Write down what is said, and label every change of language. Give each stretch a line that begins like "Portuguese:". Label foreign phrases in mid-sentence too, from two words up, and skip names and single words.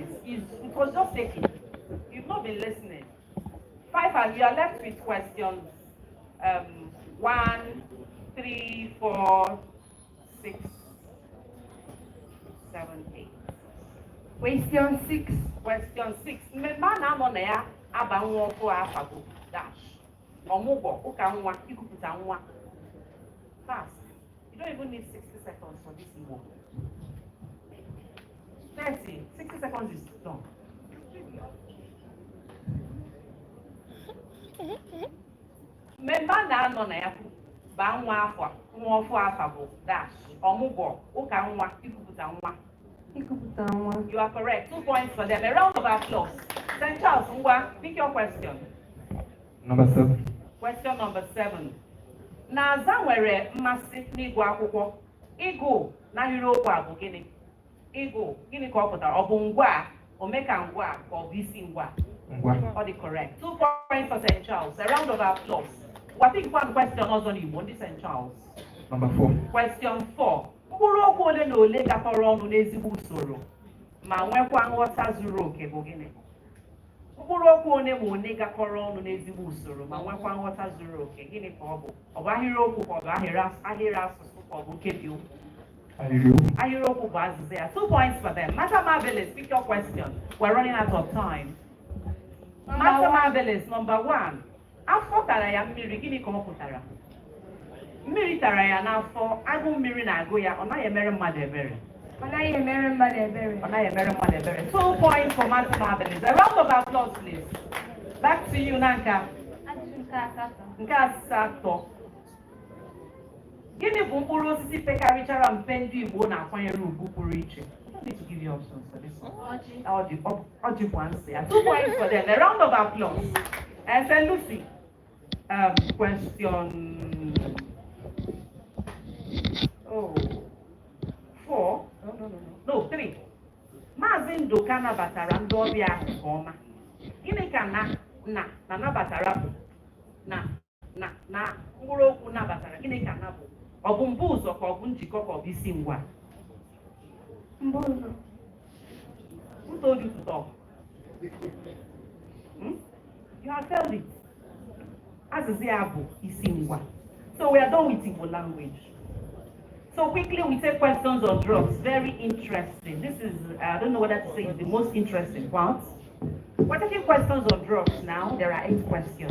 English: It was just taken. You've not been listening. 5, and you are left with questions 1, 3, 4, 6, 7, 8. Question 6. Question 6.
Igbo: Mmemme nọ na ya aba nwa ọkụ afa bụ dash. Ọmụgwọ ụka nwa ikupụta nwa.
English: Fast. You don't even need 60 seconds for this Igbo. 30. 60 seconds is done.
Igbo: Mmemme na-anọ na ya ba nwa ọfụ afa bụ dash. Ọmụgwọ ụka nwa ikupụta nwa.
English: You are correct. 2 points for them. A round of applause. St. Charles, Ngwa, pick your question. Number 7. Question number 7.
Igbo: Naza nwere mmasị n'ịgụ akwụkwọ. Ịgụ n'ahịrịokwu a bụ gịnị? Ịgụ, gịnị ka ọ pụtara? Ọ bụ ngwa, omeka ngwa, ka ọ bụ isi ngwa? Ngwa.
English: All the correct. 2 points for St. Charles. A round of applause. What is one question also in Igbo? St. Charles. Number 4. Question 4.
Igbo: Mkpụrụ okwu ole na ole gakọrọ ọnụ n'ezigbo usoro ma nwekwa nghọta zuru oke bụ gịnị? Mkpụrụ okwu one ma one gakọrọ ọnụ n'ezigbo usoro ma nwekwa nghọta zuru oke, gịnị ka ọ bụ? Ọ bụ ahịrịokwu ka ọ bụ ahịrị asụsụ ka ọ bụ nkebi okwu? Ahịrịokwu bụ azịza ya.
English: 2 points for them. Madam Marvelous, pick your question. We're running out of time. Madam Marvelous, number 1.
Igbo: Afọ tara ya mmiri, gịnị ka ọ pụtara? Mmiri tara ya n'afọ, agụ mmiri na-agụ ya, ọ naghị emere mmadụ ebere. Ọ naghị emere mmadụ ebere. Ọ naghị emere mmadụ ebere.
English: 2 points for Madam Marvelous. A round of applause, please. Back to you,
Igbo: Nanka. Nke asatọ. Gịnị bụ mkpụrụ osisi pekarịchara mpe ndị Igbo na-akwanyere ugwu pụrụ iche?
English: I don't need to give you options for this one.
Igbo: Ọjị bụ
English: answer. 2 points for them. A round of applause. And then Lucy, question 4. No, 3.
Igbo: Maazị Ndoka nabatara ndị ọbịa ahụ nke ọma. Gịnị ka nabatara bụ? Na mkpụrụ okwu nabatara, gịnị ka na bụ? Ọ bụ mbụ ụzọ ka ọ bụ njikọ ka ọ bụ isi ngwa? Mbụ ụzọ.
English: Who told you to talk? You have failed it.
Igbo: Azịza ya bụ isi ngwa.
English: So we are done with Igbo language. So quickly we take questions on drugs. Very interesting. This is, I don't know whether to say it's the most interesting part. We're taking questions on drugs now. There are 8 questions.